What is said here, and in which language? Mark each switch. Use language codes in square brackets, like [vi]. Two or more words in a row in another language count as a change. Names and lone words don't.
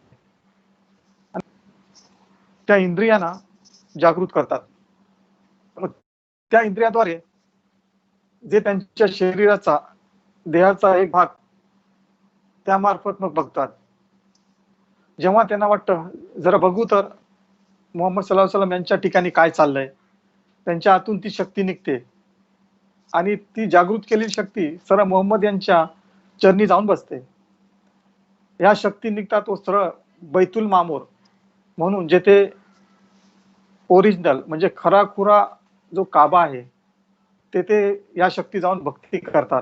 [mr] त्या इंद्रियांना जागृत करतात. त्या इंद्रियाद्वारे जे त्यांच्या शरीराचा, देहाचा एक भाग त्यामार्फत मग बघतात. जेव्हा त्यांना वाटतं जरा बघू तर मोहम्मद [ar] صلى الله عليه وسلم [mr] यांच्या ठिकाणी काय चाललंय, त्यांच्या आतून ती शक्ती निघते आणि ती जागृत केलेली शक्ती सरळ मोहम्मद यांच्या चरणी जाऊन बसते. या शक्ती निघतात व सरळ बैतुल मामूर म्हणून जेथे ओरिजिनल म्हणजे खराखुरा जो काबा आहे तेथे या शक्ती जाऊन भक्ती करतात.